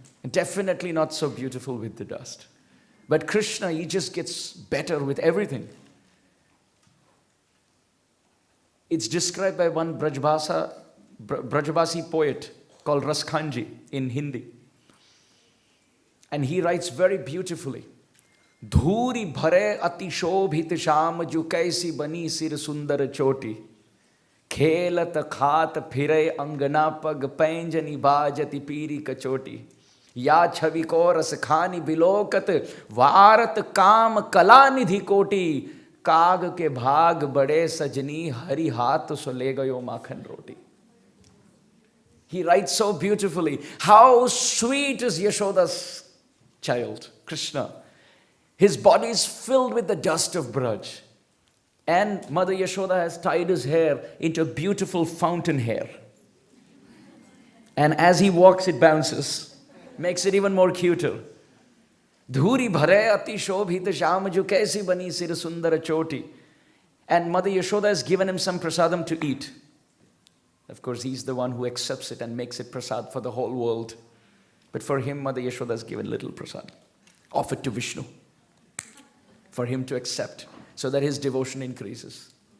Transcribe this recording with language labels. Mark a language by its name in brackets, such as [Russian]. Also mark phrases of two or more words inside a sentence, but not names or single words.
[English] And definitely not so beautiful with the dust. But Krishna, he just gets better with everything. It's described by one Brajabasi poet called Raskhanji in Hindi. And he writes very beautifully. [Braj] धूरि भरे अति सोभित स्याम जू कैसी बनी सिर सुंदर चोटी. खेलत खात फिरे अँगना पग पैंजनी बाजति पीरी कछोटी. या छबि को रसखानि बिलोकत वारत काम कला निधि कोटि. काग के भाग बड़े सजनी हरि हाथ सों ले गयो माखन रोटी. [English] He writes so beautifully. How sweet is Yashoda's child, Krishna. His body is filled with the dust of Braj. And Mother Yashoda has tied his hair into beautiful fountain hair. And as he walks, it bounces. Makes it even more cuter. [Braj] धूरि भरे अति सोभित स्याम जू कैसी बनी सिर सुंदर चोटी. [English] And Mother Yashoda has given him some prasadam to eat. Of course, he's the one who accepts it and makes it prasad for the whole world. But for him, Mother Yashoda has given little prasad, offered to Vishnu, for him to accept, so that his devotion increases.